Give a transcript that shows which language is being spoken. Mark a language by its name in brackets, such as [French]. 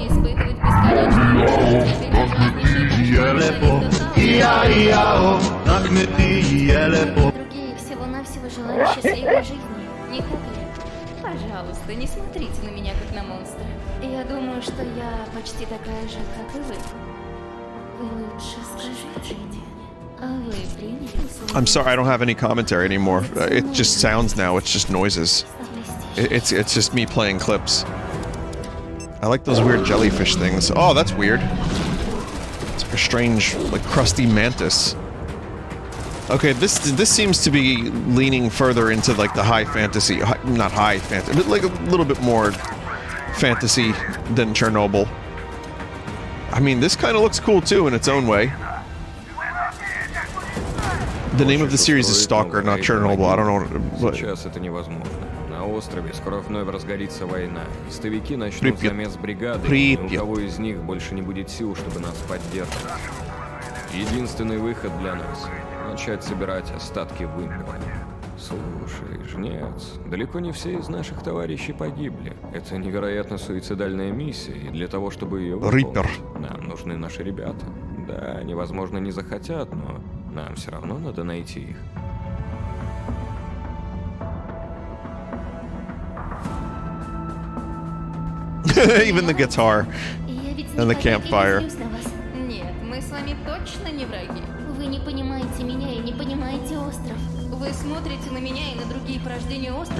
[Russian] Испытывать бесконечную боль Другие всего-навсего желали счастливой жизни, не так ли? Пожалуйста, не смотрите на меня как на монстра. Я думаю, что я почти такая же, как и вы. Вы лучше скажите мне, а вы приняли? [English] I'm sorry, I don't have any commentary anymore. It just sounds now. It's just noises. It's just me playing clips. I like those weird jellyfish things. Oh, that's weird. It's like a strange, like, crusty mantis. Okay, this seems to be leaning further into, like, the high fantasy, not high fantasy, but like a little bit more fantasy than Chernobyl. I mean, this kind of looks cool too in its own way. The name of the series is Stalker, not Chernobyl. I don't know. [Russian] Сейчас это невозможно. На острове скоро вновь разгорится война. Истовики начнут замес бригады, и ни у кого из них больше не будет сил, чтобы нас поддерживать. Единственный выход для нас — начать собирать остатки вымпела. Слушай, жнец, далеко не все из наших товарищей погибли. Это невероятно суицидальная миссия, и для того, чтобы ее выполнить, нам нужны наши ребята. Да, они, возможно, не захотят, но нам все равно надо найти их. [English] Even the guitar and the campfire. [Russian] Нет, мы с вами точно не враги. Вы не понимаете меня и не понимаете остров. Вы смотрите на меня и на другие порождения острова.